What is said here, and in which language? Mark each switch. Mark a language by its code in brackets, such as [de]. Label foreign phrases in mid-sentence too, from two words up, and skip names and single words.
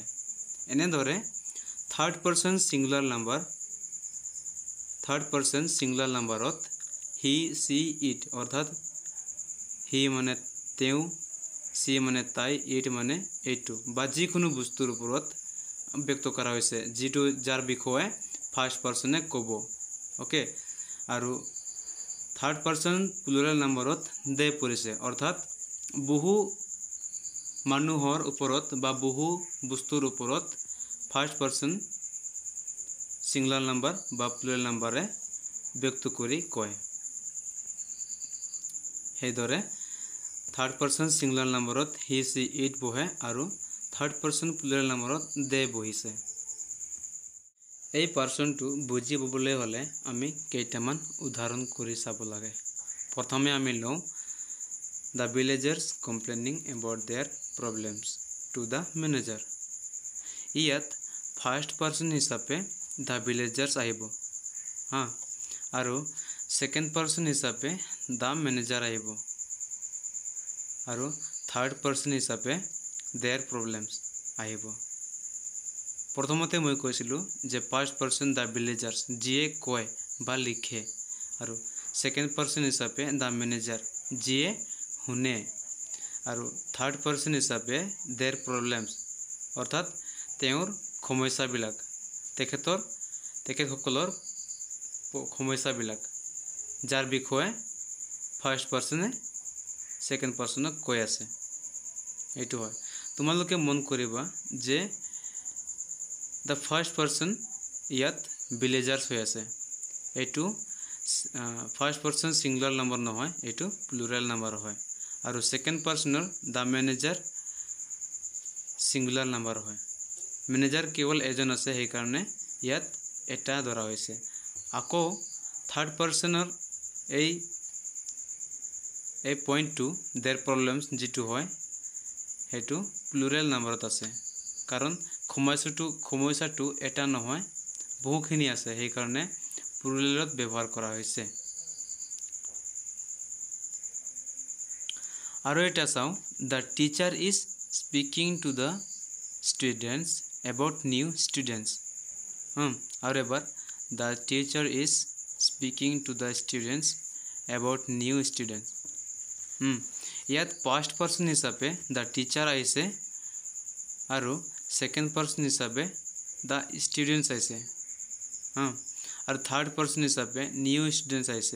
[as] এনেদৰে [en] third person singular [as] নাম্বাৰত [en] he she it [as] অৰ্থাৎ হি মানে তেওঁ, সি মানে তাই, ইট মানে এইটো বা যিকোনো বস্তুৰ ওপৰত ব্যক্ত কৰা হৈছে যিটো যাৰ বিষয়ে [en] first person [as] ক'ব। ওকে, আৰু [en] third person plural [as] নাম্বাৰত দে পৰিছে অৰ্থাৎ বহু মানুহৰ ওপৰত বা বহু বস্তুৰ ওপৰত [en] first person singular number [as] বা [en] plural number [as] ব্যক্ত কৰি কয়। সেইদৰে [en] third person singular [as] নাম্বাৰত [en] he she it [as] বহে আৰু [en] third person plural [as] নাম্বাৰত দে বহিছে। এই পাৰ্সনটো বুজি পাবলৈ হ'লে আমি কেইটামান উদাহৰণ কৰি চাব লাগে। প্ৰথমে আমি লওঁ [en] the villagers complaining about their problems to the manager। [as] ইয়াত [en] first person [as] হিচাপে [en] the villagers [as] আহিব, আৰু [en] second person [as] হিচাপে [en] the manager [as] আহিব, আৰু [en] third person [as] হিচাপে [en] their problems [as] আহিব। প্ৰথমতে মই কৈছিলোঁ যে [en] first person the villagers [as] যিয়ে কয় বা লিখে, আৰু [en] second person [as] হিচাপে [en] the manager [as] যিয়ে শুনে, আৰু [en] third person [as] হিচাপে [en] their problems [as] অৰ্থাৎ তেওঁৰ সমস্যাবিলাক, তেখেতসকলৰ সমস্যাবিলাক যাৰ বিষয়ে [en] first person second person [as] কৈ আছে। এইটো হয়, তোমালোকে মন কৰিবা যে [en] the first person [as] ইয়াত ভিলেজাৰ্ছ হৈ আছে, এইটো [en] first person singular number [as] নহয়, এইটো [en] plural number [as] হয়, আৰু [en] second person the manager singular number [as] হয়। মেনেজাৰ কেৱল এজন আছে, সেইকাৰণে ইয়াত এটা ধৰা হৈছে। আকৌ [en] third person [as] এই পইণ্টটো [en] their problems [as] যিটো হয় সেইটো [en] plural number [as] আছে, কাৰণ সমস্যাটো এটা নহয় বহুখিনি আছে, সেইকাৰণে প্লুৰেলত ব্যৱহাৰ কৰা হৈছে। আৰু এটা চাওঁ, [en] the teacher is speaking to the students about new students. [as] আৰু এবাৰ [en] the teacher is speaking to the students about new students. [as] ইয়াত [en] first person [as] হিচাপে [en] the teacher [as] আহিছে, আৰু [en] second person [as] হিচাপে [en] the students [as] আহিছে, আৰু [en] third person [as] হিচাপে [en] new students [as] আহিছে।